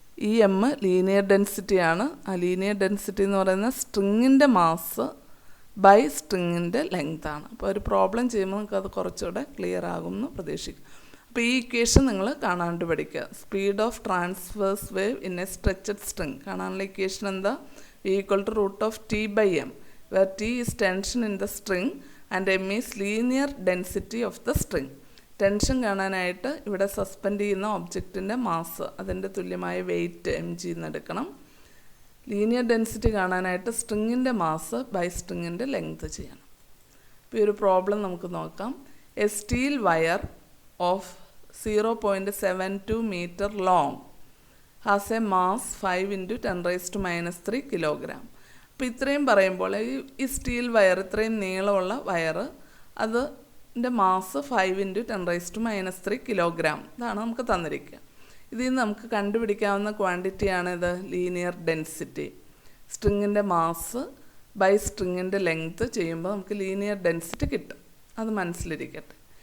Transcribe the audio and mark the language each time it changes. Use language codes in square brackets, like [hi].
[ml] ഈ M linear ഡെൻസിറ്റിയാണ്. ആ linear density എന്ന് പറയുന്നത് സ്ട്രിങ്ങിൻ്റെ മാസ് ബൈ സ്ട്രിങ്ങിൻ്റെ ലെങ്താണ്. അപ്പോൾ ഒരു പ്രോബ്ലം ചെയ്യുമ്പോൾ നമുക്കത് കുറച്ചുകൂടെ ക്ലിയർ ആകുമെന്ന് പ്രതീക്ഷിക്കും. അപ്പോൾ ഈ ഇക്വേഷൻ നിങ്ങൾ കാണാണ്ട് പഠിക്കുക. [en] speed of transverse wave in a stretched string [ml] കാണാനുള്ള ഇക്വേഷൻ എന്താ? [en] Equal to root of T by M, where T is tension in the string and M is linear density of the string. [ml] Tension കാണാനായിട്ട് ഇവിടെ suspend ചെയ്യുന്ന ഒബ്ജക്റ്റിൻ്റെ mass, അതിൻ്റെ തുല്യമായ wait M G എന്ന് എടുക്കണം. Linear density കാണാനായിട്ട് സ്ട്രിങ്ങിൻ്റെ mass by സ്ട്രിങ്ങിൻ്റെ length ചെയ്യണം. ഇപ്പോൾ ഈ ഒരു പ്രോബ്ലം നമുക്ക് നോക്കാം. [en] A steel wire of 0.72 meter long has a mass 5 × 10⁻³ kilogram. [ml] അപ്പോൾ ഇത്രയും പറയുമ്പോൾ ഈ സ്റ്റീൽ വയർ, ഇത്രയും നീളമുള്ള വയർ, അതിൻ്റെ മാസ് 5 × 10⁻³ കിലോഗ്രാം, ഇതാണ് നമുക്ക് തന്നിരിക്കുക. ഇതിൽ നിന്ന് നമുക്ക് കണ്ടുപിടിക്കാവുന്ന ക്വാണ്ടിറ്റിയാണ് ഇത് linear density. സ്ട്രിങ്ങിൻ്റെ mass by സ്ട്രിങ്ങിൻ്റെ length ചെയ്യുമ്പോൾ നമുക്ക് ലീനിയർ ഡെൻസിറ്റി കിട്ടും. അത് മനസ്സിലിരിക്കട്ടെ.